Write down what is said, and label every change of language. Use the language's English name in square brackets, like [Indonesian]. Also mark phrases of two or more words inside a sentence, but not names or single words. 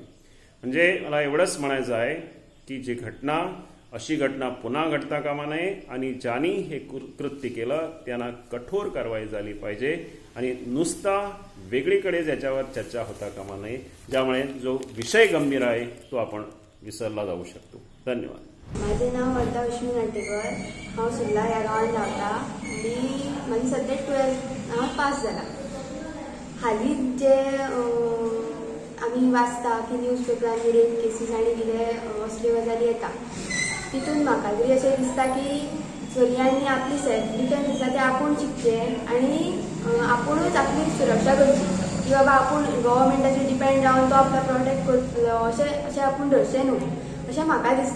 [Marathi] म्हणजे मला एवढंच म्हणायचं आहे की जी घटना, अशी घटना पुन्हा घडता कामा नये आणि ज्यांनी हे कृत्य केलं त्यांना कठोर कारवाई झाली पाहिजे आणि नुसता वेगळीकडे याच्यावर चर्चा होता कामा नये, ज्यामुळे जो विषय गंभीर आहे तो आपण विसरला जाऊ शकतो. धन्यवाद. माझे नाव वर्धा अश्विनी नाटेकर. [Konkani] हांव सुर्ला ह्या गांवांत रावता आनी म्हाजी सद्या 12th हांव पास जाला. हालीं जे आमी वाचता की [English] news papers rape cases [Konkani] आनी कितें असल्यो गजाली येता, तितून म्हाका तरी अशें दिसता की चलयांनी आपली [English] self defence [Konkani] आसा तें आपूण शिकचें आनी आपुणूच आपली सुरक्षा करची की बाबा आपूण गव्हर्मेंटाचेर डिपेंड रावन तो आपलो प्रोटेक्ट करतलो अशें आपूण धरचें न्हू अशें म्हाका दिसता.